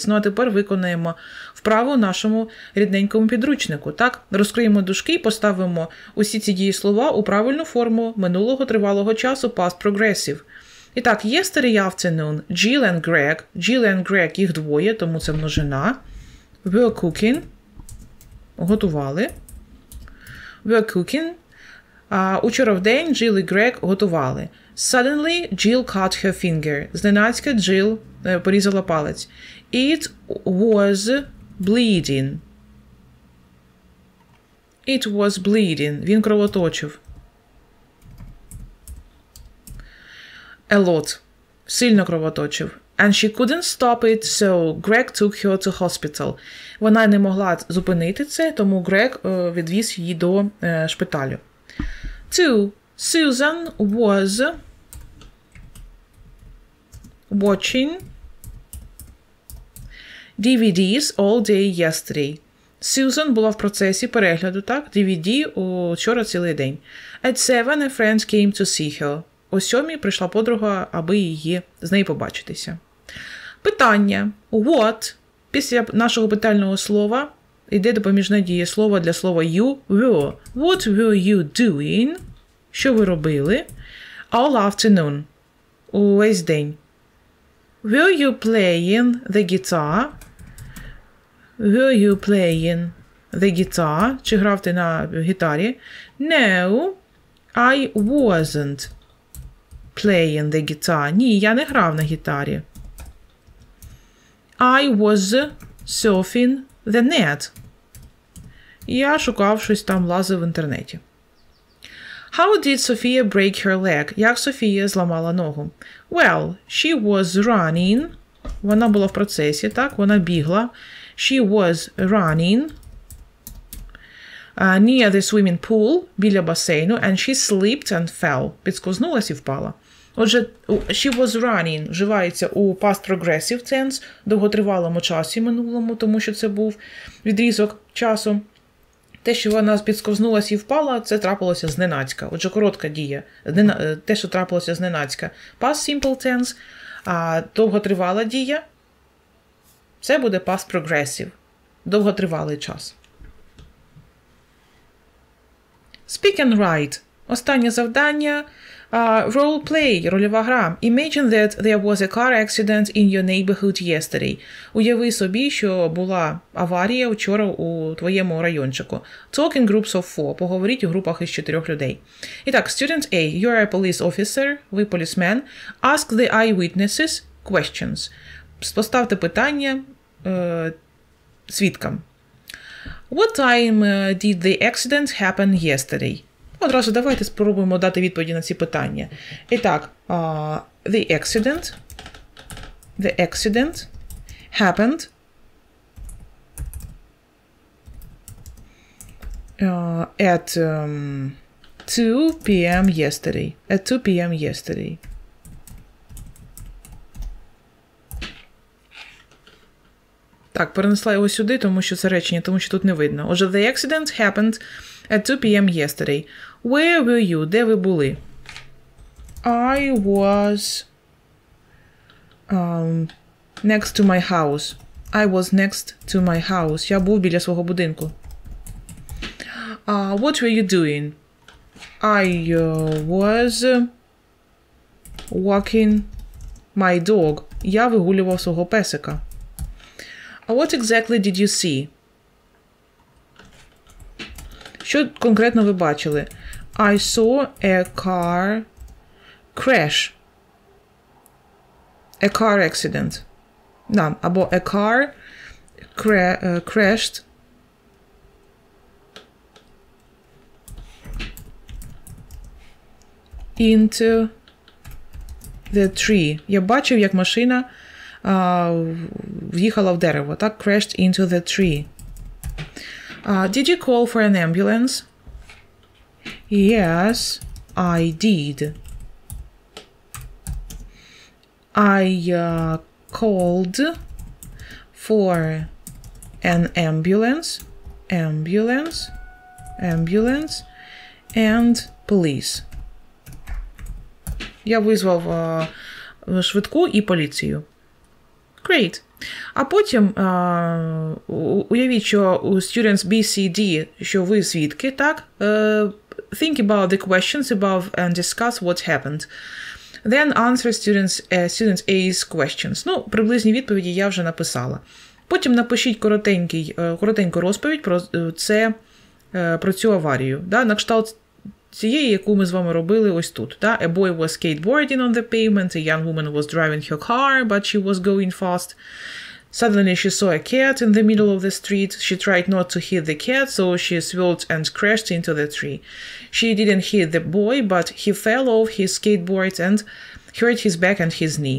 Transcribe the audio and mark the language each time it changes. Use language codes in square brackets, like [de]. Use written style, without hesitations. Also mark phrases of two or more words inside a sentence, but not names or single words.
[uk] Ну а тепер виконаємо вправу в нашому рідненькому підручнику. Так? Розкриємо дужки і поставимо усі ці дієслова у правильну форму минулого тривалого часу [en] past progressive. [uk] І так, [en] yesterday afternoon, Jill and Greg. Jill and Greg, [uk] їх двоє, тому це множина. [en] Were cooking. [uk] Готували. [en] Were cooking. [uk] Учора в день Jill і Greg готували. [en] Suddenly, Jill cut her finger. [uk] Зненацька Jill порізала палець. [en] It was bleeding. It was bleeding. [uk] Він кровоточив. [en] A lot. [uk] Сильно кровоточив. [en] And she couldn't stop it, so Greg took her to hospital. [uk] Вона не могла зупинити це, тому Грег відвіз її до шпиталю. 2. [en] Susan was watching DVDs all day yesterday. [uk] Susan була в процесі перегляду, так, DVD учора цілий день. [en] At 7 a friend came to see her. [uk] О 7 прийшла подруга, аби з нею побачитися. Питання. What? Після нашого питального слова йде допоміжне дієслово для слова [en] you were. What were you doing? [uk] Що ви робили? [en] All afternoon. [uk] Увесь день. [en] Were you playing the guitar? Were you playing the guitar? [uk] Чи грав ти на гітарі? [en] No, I wasn't playing the guitar. [uk] Ні, я не грав на гітарі. [en] I was surfing the net. [uk] Я шукав щось там, лазив в інтернеті. [en] How did Sophia break her leg? [uk] Як Софія зламала ногу? [en] Well, she was running. [uk] Вона була в процесі, так? Вона бігла. [en] She was running near the swimming pool, [uk] біля басейну, [en] and she slipped and fell. [uk] Підскознулась і впала. Отже, [en] she was running [uk] вживається у [en] past progressive tense, [uk] довготривалому часі минулому, тому що це був відрізок часу. Те, що вона підсковзнулася і впала, це трапилося зненацька. Отже, коротка дія. Те, що трапилося зненацька. [en] Past simple tense, [uk] а довготривала дія, це буде [en] past progressive. [uk] Довготривалий час. [en] Speak and write. [uk] Останнє завдання. [en] Role play, [uk] рольова гра. [en] Imagine that there was a car accident in your neighborhood yesterday. [uk] Уяви собі, що була аварія вчора у твоєму райончику. [en] Talk in groups of 4. [uk] Поговоріть у групах із 4 людей. І так, [en] student A. You are a police officer. [uk] Ви полісмен. [en] Ask the eyewitnesses questions. [uk] Поставте питання свідкам. [en] What time did the accident happen yesterday? [uk] Одразу давайте спробуємо дати відповіді на ці питання. І так, [en] the accident happened at 2 p.m. yesterday. At 2 p.m. yesterday. [uk] Так, перенесла його сюди, тому що це речення, тому що тут не видно. Отже, [en] the accident happened at 2 p.m. yesterday. Where were you? [uk] Де ви були? [en] I was next to my house. I was next to my house. [uk] Я був біля свого будинку. [en] What were you doing? I was walking my dog. [uk] Я вигулював свого песика. [en] What exactly did you see? [uk] Що конкретно ви бачили? [en] I saw a car crash. A car accident. [uk] Да, або [en] a car crashed into the tree. [uk] Я бачив, як машина в'їхала в дерево. Так, [en] crashed into the tree. Did you call for an ambulance? Yes, I did. I called for an ambulance and police. [uk] Я визвав швидку і поліцію. Great. А потім уявіть, що у [en] students B, C, D, [uk] що ви свідки, так? [en] Think about the questions above and discuss what happened. Then answer students A's questions. [uk] Ну, приблизні відповіді я вже написала. Потім напишіть коротеньку розповідь про цю аварію. Да? На кшталт цієї, яку ми з вами робили ось тут. Да? [en] A boy was skateboarding on the pavement, a young woman was driving her car, but she was going fast. Suddenly she saw a cat in the middle of the street. She tried not to hit the cat, so she swerved and crashed into the tree. She didn't hit the boy, but he fell off his skateboard and hurt his back and his knee.